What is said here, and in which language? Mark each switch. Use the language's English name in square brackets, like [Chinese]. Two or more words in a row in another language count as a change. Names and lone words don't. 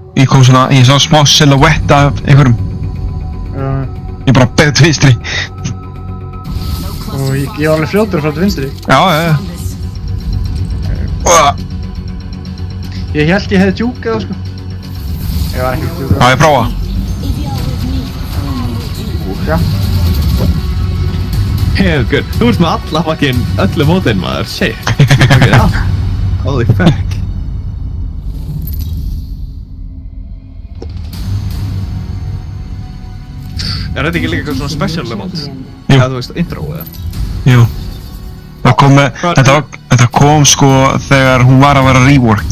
[Icelandic] Ég kom svona, ég sá smá silhouette af einhverjum. Ég bara beðið til vinstri. Og ég var alveg fljótur frá til vinstri. Já. Ég held ég hefði djúkað það, sko. Ég var ekki djúkað. Já, ég prófa. Já. [English] Hell good. [Icelandic] Þú veist með alla fucking öllu mótin, maður. [English] Shit. Holy fuck. [Icelandic] Er þetta ekki líka eitthvað svona [English] special mod? [Icelandic] Jú. Eða þú veist, intro eða? Jú. Þetta kom sko þegar hún var að vera reworked.